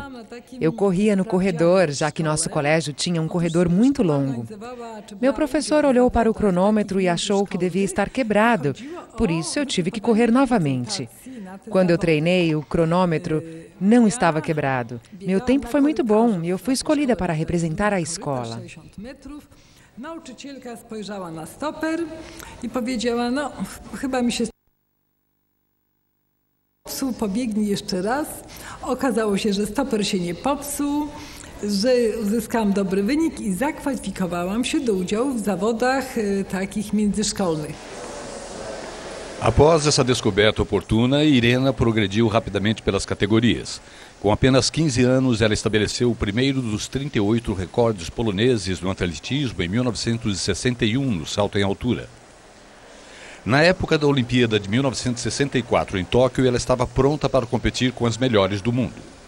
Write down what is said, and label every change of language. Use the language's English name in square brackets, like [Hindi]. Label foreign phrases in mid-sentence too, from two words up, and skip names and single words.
[Portuguese] Eu corria no corredor, já que nosso colégio tinha um corredor muito longo. Meu professor olhou para o cronômetro e achou que devia estar quebrado, por isso eu tive que correr novamente. Quando eu treinei, o cronômetro não estava quebrado. Meu tempo foi muito bom e eu fui escolhida para representar a escola. [Polish] Nauczycielka spojrzała na stoper i powiedziała: no, chyba mi się popsuł, pobiegnij jeszcze raz. Okazało się, że stoper się nie popsuł, że uzyskałam dobry wynik i zakwalifikowałam się do udziału w zawodach takich międzyszkolnych. [Portuguese] Após essa descoberta oportuna, Irena progrediu rapidamente pelas categorias. Com apenas 15 anos, ela estabeleceu o primeiro dos 38 recordes poloneses no atletismo em 1961, no salto em altura. Na época da Olimpíada de 1964, em Tóquio, ela estava pronta para competir com as melhores do mundo.